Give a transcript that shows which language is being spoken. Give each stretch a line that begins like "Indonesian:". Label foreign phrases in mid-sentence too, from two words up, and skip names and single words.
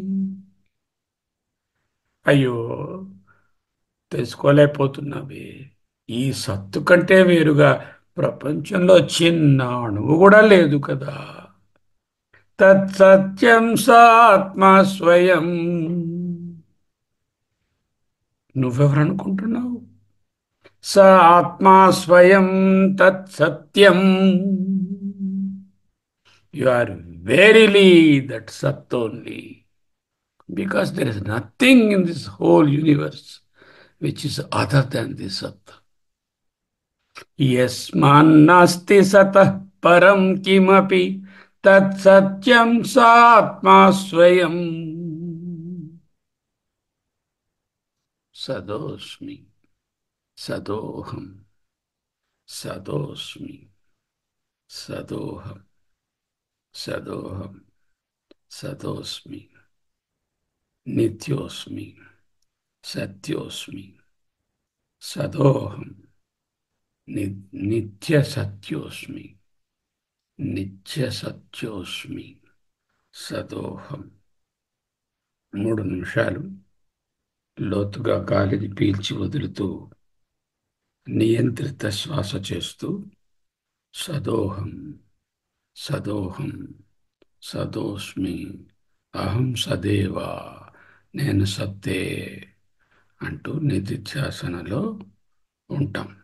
Telugu: అయ్యో, తెలుసుకోలేకపోతున్నావే, ఈ సత్తు కంటే వేరుగా ప్రపంచంలో చిన్న అణువు కూడా లేదు కదా.
Sanskrit: తత్సత్యం సాత్మా స్వయం.
Telugu: నువ్వెవరనుకుంటున్నావు?
Sanskrit: స ఆత్మా స్వయం తత్సత్యం.
English: you are verily that Sat only. Because there is nothing in this whole universe which is other than this Sat.
Sanskrit: यस्मान्नास्ति सतः परं किमपि तत् सत्यं सात्मा स्वयम्. सदोऽस्मि, सदोहं, सदोऽस्मि, सदोहं, सदोहं, सदोऽस्मि, नित्योऽस्मि, सत्योऽस्मि, सदोहं. నిత్య సత్యోస్మి, నిత్య సత్యోస్మి, సదోహం.
Telugu: 3 నిమిషాలు లోతుగా గాలిని పీల్చి వదులుతూ నియంత్రిత శ్వాస చేస్తూ
Sanskrit: సదోహం సదోహం సదోస్మి అహం సదేవా
Telugu: నేను సత్తే అంటూ నిధిధ్యాసనలో ఉంటాం.